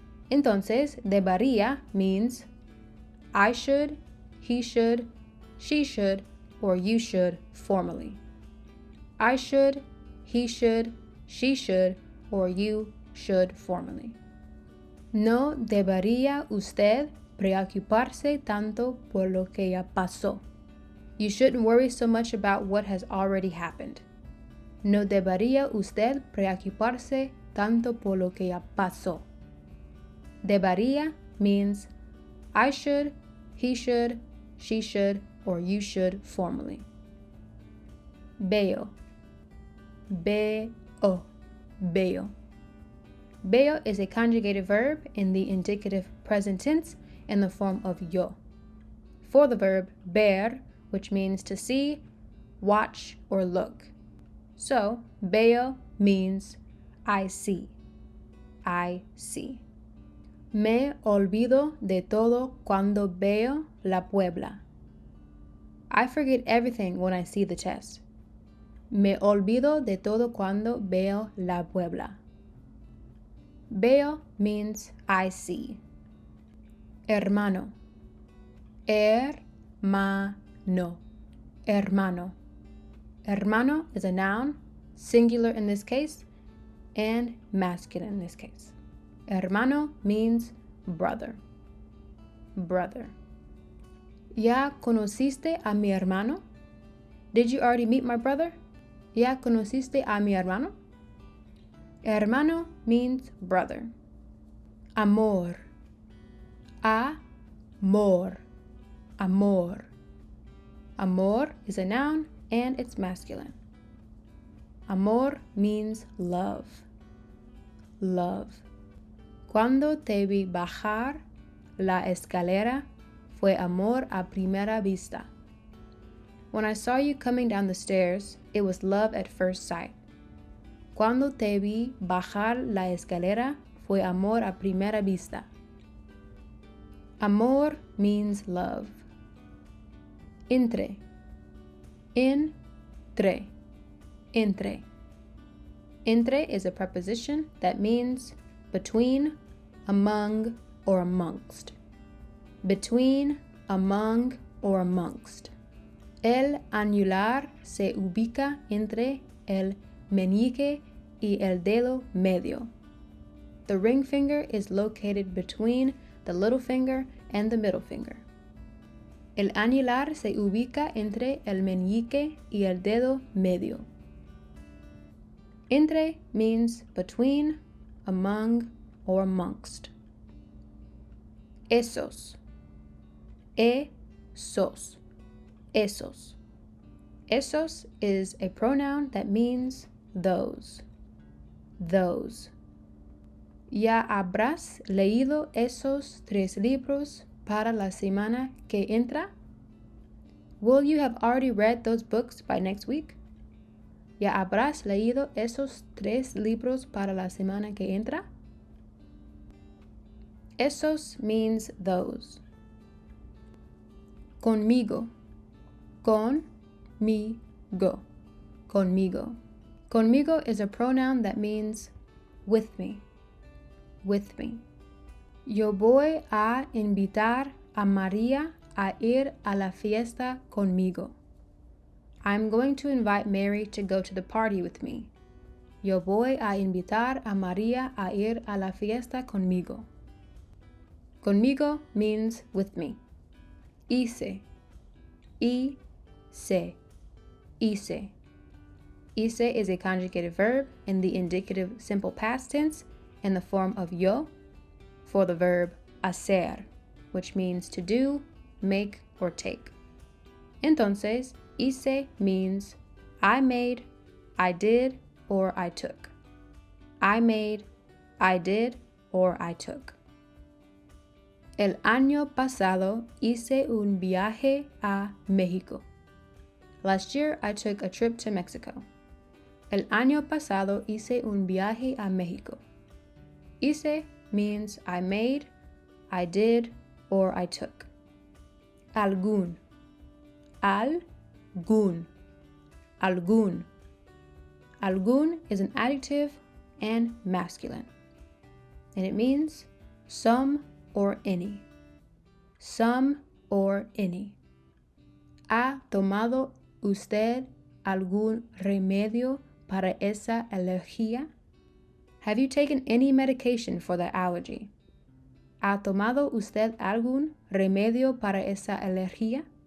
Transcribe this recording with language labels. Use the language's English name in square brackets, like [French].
[Spanish] Entonces, [English] debería means I should, he should, she should, or you should formally. I should, he should, she should, or you should formally. [Spanish] No debería usted preocuparse tanto por lo que ya pasó. [English] You shouldn't worry so much about what has already happened. [Spanish] No debería usted preocuparse tanto por lo que ya pasó. [English] Debería means I should, he should, she should, or you should formally. Veo. Veo. Veo. Veo is a conjugated verb in the indicative present tense in the form of yo. For the verb ver, which means to see, watch, or look. So, veo means I see. I see. [Spanish] Me olvido de todo cuando veo la Puebla. [English] I forget everything when I see the chess. [Spanish] Me olvido de todo cuando veo la Puebla. [English] Veo means I see. Hermano. [Spanish] Hermano. Hermano. [English] Hermano is a noun, singular in this case, and masculine in this case. Hermano means brother. Brother. [Spanish] ¿Ya conociste a mi hermano? [English] Did you already meet my brother? [Spanish] ¿Ya conociste a mi hermano? [English] Hermano means brother. Amor. [Spanish] Amor. Amor. [English] Amor is a noun and it's masculine. Amor means love. Love. [Spanish] Cuando te vi bajar la escalera fue amor a primera vista. [English] When I saw you coming down the stairs, it was love at first sight. [Spanish] Cuando te vi bajar la escalera fue amor a primera vista. [English] Amor means love. Entre. [Spanish] Entre. Entre. [English] Entre is a preposition that means between, among, or amongst. Between, among, or amongst. [Spanish] El anular se ubica entre el meñique y el dedo medio. [English] The ring finger is located between the little finger and the middle finger. [Spanish] El anular se ubica entre el meñique y el dedo medio. [English] Entre means between, among, or amongst. Esos. Esos. Esos. Esos is a pronoun that means those. Those. [Spanish] ¿Ya habrás leído esos 3 libros para la semana que entra? [English] Will you have already read those books by next week? [Spanish] ¿Ya habrás leído esos 3 libros para la semana que entra? [English] Esos means those. Conmigo. [Spanish] Conmigo. Conmigo. [English] Conmigo is a pronoun that means with me. With me. [Spanish] Yo voy a invitar a María a ir a la fiesta conmigo. [English] I'm going to invite Mary to go to the party with me. [Spanish] Yo voy a invitar a María a ir a la fiesta conmigo. [English] Conmigo means with me. Hice. [Spanish] Hice. Hice. [English] Hice is a conjugated verb in the indicative simple past tense in the form of yo for the verb hacer, which means to do, make, or take. [Spanish] Entonces, [English] hice means I made, I did, or I took. I made, I did, or I took. [Spanish] El año pasado hice un viaje a México. [English] Last year, I took a trip to Mexico. [Spanish] El año pasado hice un viaje a México. [English] Hice means I made, I did, or I took. [Spanish] Algún. Algún. Algún. [English] Algún is an adjective and masculine, and it means some or any. Some or any. [Spanish] ¿Ha tomado usted algún remedio para esa alergia? [English] Have you taken any medication for that allergy? [Spanish] ¿Ha tomado usted algún remedio para esa alergia?